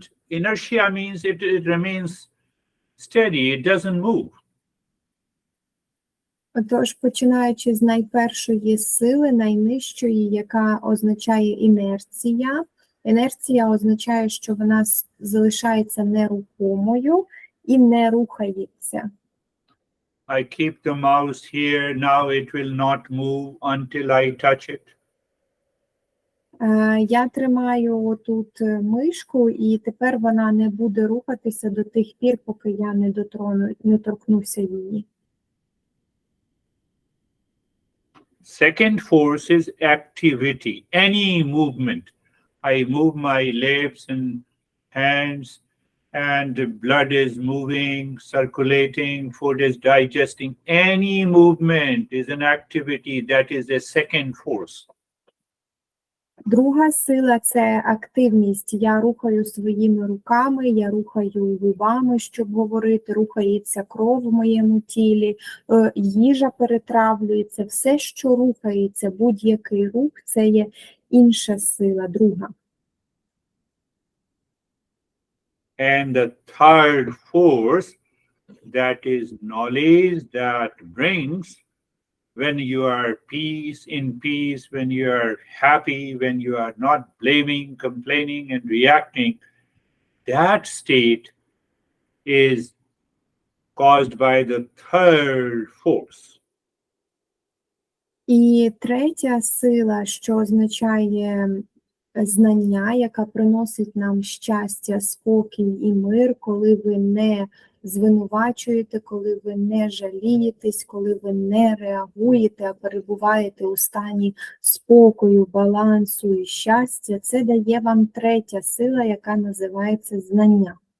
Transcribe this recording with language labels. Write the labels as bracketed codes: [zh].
[en] Inertia means it remains steady, it doesn't move. [uk] Отож, починаючи з найпершої сили, найнижчої, яка означає інерція. Інерція означає, що вона залишається нерухомою і не рухається. [en] I keep the mouse here, now it will not move until I touch it. [uk] Я тримаю тут мишку, і тепер вона не буде рухатися до тих пір, поки я не торкнуся її. [en] Second force is activity, any movement. I move my lips and hands, and the blood is moving, circulating, food is digesting. Any movement is an activity, that is a second force. [uk] Друга сила – це активність. Я рухаю своїми руками, я рухаю губами, щоб говорити, рухається кров в моєму тілі, їжа перетравлюється. Все, що рухається, будь-який рух – це є інша сила, друга. [en] And the third force, that is knowledge, that brings when you are in peace, when you are happy, when you are not blaming, complaining, and reacting, that state is caused by the third force. [uk] І третя сила, що означає знання, яка приносить нам щастя, спокій і мир, коли ви не звинувачуєте, коли ви не жалієтесь, коли ви не реагуєте, а перебуваєте у стані спокою, балансу і щастя, це дає вам третя сила, яка називається знання.